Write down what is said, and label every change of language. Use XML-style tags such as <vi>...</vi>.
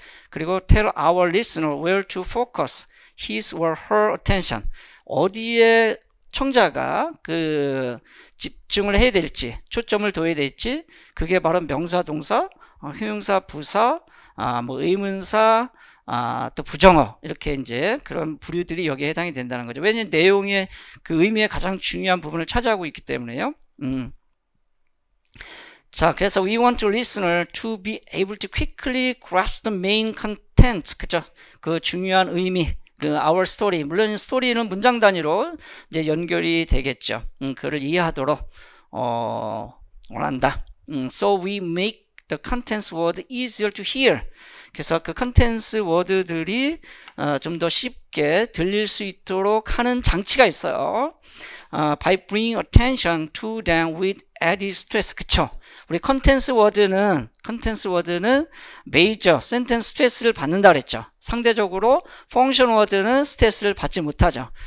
<ko>그리고</ko> <en>tell our listener where to focus his or her attention,</en> <ko>어디에 청자가 집중을 해야 될지, 초점을 둬야 될지, 그게 바로 명사, 동사, 형용사, 부사, 뭐 의문사, 또 부정어, 이렇게 이제 그런 부류들이 여기에 해당이 된다는 거죠. 왜냐하면 내용의 의미의 가장 중요한 부분을 차지하고 있기 때문에요. 자, 그래서</ko> <en>we want the listener to be able to quickly grasp the main content,</en> <ko>그죠? 중요한 의미,</ko> <en>our story.</en> <ko>물론 스토리는 문장 단위로 이제 연결이 되겠죠. 그를 이해하도록 원한다.</ko> <en>So we make the contents word easier to hear.</en> <ko>그래서 contents word들이 좀 더 쉽게 들릴 수 있도록 하는 장치가 있어요.</ko> <en>By bringing attention to them with added stress.</en> <ko>그쵸? 우리 컨텐츠 워드는 메이저 센텐스 스트레스를 받는다 그랬죠. 상대적으로 펑션 워드는 스트레스를 받지 못하죠.</ko>